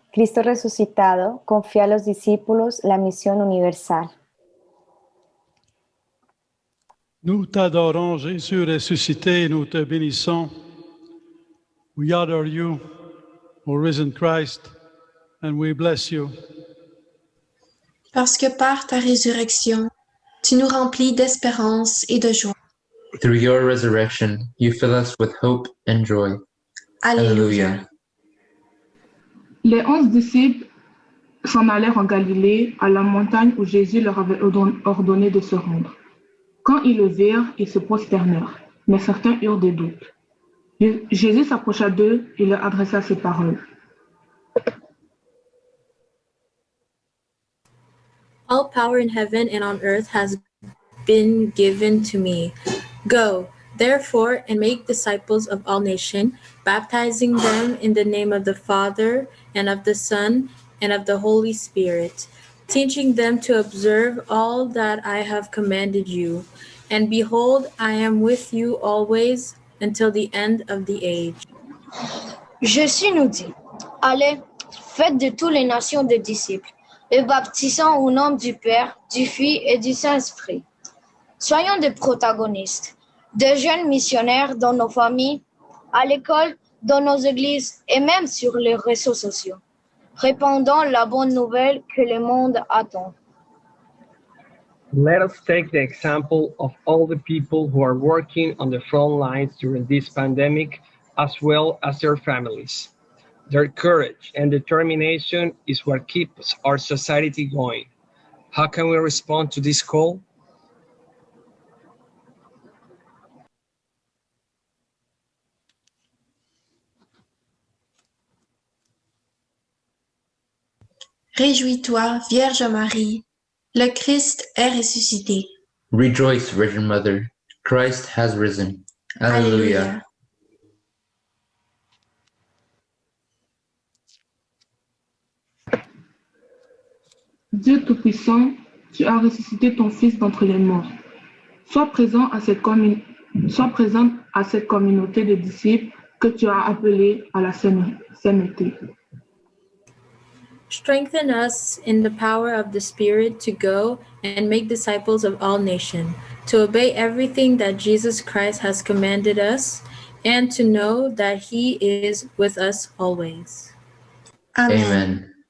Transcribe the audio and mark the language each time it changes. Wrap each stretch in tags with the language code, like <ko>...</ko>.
<es>Cristo resucitado confía a los discípulos la misión universal.</es> <fr>Nous t'adorons, Jésus ressuscité, nous te bénissons.</fr> <en>We adore you, O risen Christ, and we bless you.</en> <fr>Parce que par ta résurrection, tu nous remplis d'espérance et de joie.</fr> <en>Through your resurrection, you fill us with hope and joy.</en> <la>Alléluia.</la> <fr>Les 11 disciples s'en allèrent en Galilée, à la montagne où Jésus leur avait ordonné de se rendre. Quand ils le virent, ils se prosternèrent, mais certains eurent des doutes. Jésus s'approcha d'eux et leur adressa ces paroles.</fr> <en>All power in heaven and on earth has been given to me. Go, therefore, and make disciples of all nations, baptizing them in the name of the Father, and of the Son, and of the Holy Spirit, teaching them to observe all that I have commanded you. And behold, I am with you always until the end of the age.</en> <fr>Jésus nous dit, allez, faites de toutes les nations des disciples, les baptisant au nom du Père, du Fils et du Saint-Esprit. Soyons des protagonistes, des jeunes missionnaires dans nos familles, à l'école, dans nos églises et même sur les réseaux sociaux, répandant la bonne nouvelle que le monde attend.</fr> <en>Let us take the example of all the people who are working on the front lines during this pandemic, as well as their families. Their courage and determination is what keeps our society going. How can we respond to this call?</en> <fr>Réjouis-toi, Vierge Marie, le Christ est ressuscité.</fr> <en>Rejoice, Virgin Mother, Christ has risen. Alleluia.</en> <fr>Dieu Tout-Puissant, tu as ressuscité ton Fils d'entre les morts. Sois présent à cette communauté de disciples que tu as appelée à la sainteté.</fr> <en>Strengthen us in the power of the Spirit to go and make disciples of all nations, to obey everything that Jesus Christ has commanded us, and to know that He is with us always.</en> <la>Amen.</la>